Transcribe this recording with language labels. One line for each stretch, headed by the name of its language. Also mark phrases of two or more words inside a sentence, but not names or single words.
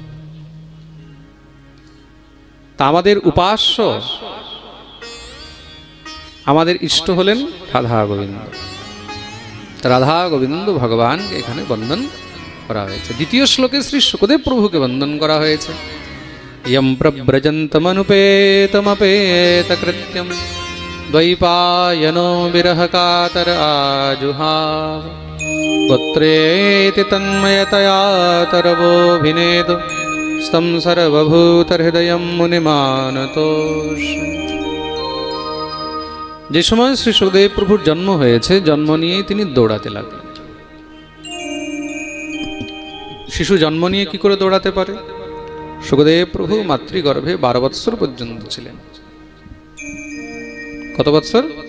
Bangla: তা আমাদের উপাস্য, আমাদের ইষ্ট হলেন রাধা গোবিন্দ। রাধা গোবিন্দ ভগবানকে এখানে বন্দন করা হয়েছে। দ্বিতীয় শ্লোকে শ্রী সুখদেব প্রভুকে বন্দন করা হয়েছে।
Sanskrit: यं प्रव्रजन्तमनुपेतमपेतकृत्यं द्वैपायनो विरहकातर आजुहाव पुत्रेति तन्मयतया तरवोऽभिनेदु स्तं सर्वभूतहृदयं मुनिमानतोष।
Bangla: যে সময় শ্রী সুখদেব প্রভুর জন্ম হয়েছে, জন্ম নিয়ে তিনি দৌড়াতে লাগলেন। শিশু জন্ম নিয়ে কি করে দৌড়াতে পারে? সুখদেব প্রভু মাতৃগর্ভে 12 বৎসর পর্যন্ত ছিলেন। কত বৎসর?